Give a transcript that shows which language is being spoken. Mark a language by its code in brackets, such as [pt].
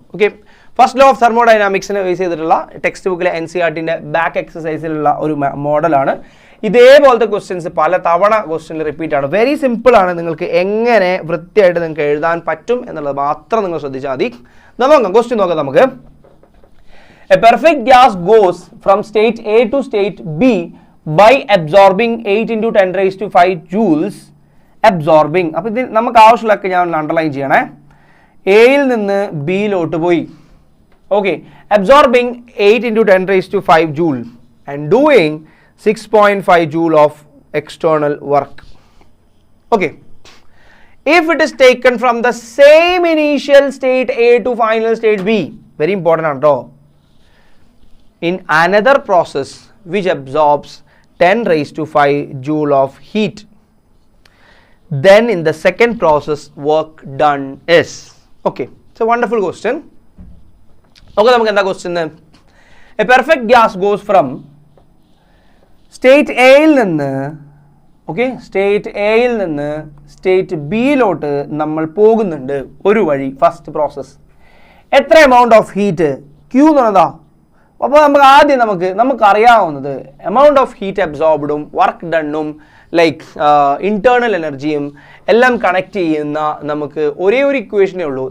[ml] Okay, first law of തെർമോഡൈനാമിക്സിനെ base ചെയ്തിട്ടുള്ള text ബുക്കിലെ NCERTൻ്റെ back എക്സസൈസിലുള്ള ഒരു മോഡലാണ്. ഇതേപോലത്തെ ക്വസ്റ്റ്യൻസ് പല തവണ ക്വസ്റ്റ്യനിൽ റിപ്പീറ്റ് ആണ്. വെരി സിമ്പിൾ ആണ്. നിങ്ങൾക്ക് എങ്ങനെ വൃത്തിയായിട്ട് നിങ്ങൾക്ക് എഴുതാൻ പറ്റും എന്നുള്ളത് മാത്രം നിങ്ങൾ ശ്രദ്ധിച്ചാൽ മതി. നോക്കാം, ക്വസ്റ്റ്യൻ നോക്കാം നമുക്ക്. [en] A perfect gas goes from state A to state B by absorbing 8 × 10⁵ joules absorbing. [ml] അപ്പോൾ ഇത് നമുക്ക് ആവശ്യമുള്ളതൊക്കെ ഞാൻ അണ്ടർലൈൻ ചെയ്യണേ. എയിൽ നിന്ന് ബിയിലോട്ട് പോയി. [en] Okay, absorbing 8 × 10⁵ joule and doing 6.5 joule of external work. Okay, if it is taken from the same initial state A to final state B, very important ആണ് ട്ടോ, in another process which absorbs 10⁵ joule of heat, then in the second process work done is. Okay, it's a wonderful question. [ml] Okay, നമുക്ക് എന്താ question? [en] A perfect gas goes from state A [ml] യിൽ നിന്ന് state എയിൽ നിന്ന് state ബിയിലോട്ട് നമ്മൾ പോകുന്നുണ്ട് ഒരു വഴി ഫസ്റ്റ് പ്രോസസ്. എത്ര എമൗണ്ട് ഓഫ് ഹീറ്റ് ക്യൂ എന്ന് പറഞ്ഞതാ. അപ്പോൾ നമുക്ക് ആദ്യം നമുക്കറിയാവുന്നത് amount of heat അബ്സോർബ്ഡും work ഡണ്ണും like internal എനർജിയും എല്ലാം കണക്ട് ചെയ്യുന്ന നമുക്ക് ഒരേ ഒരു ഇക്വേഷനേ ഉള്ളൂ.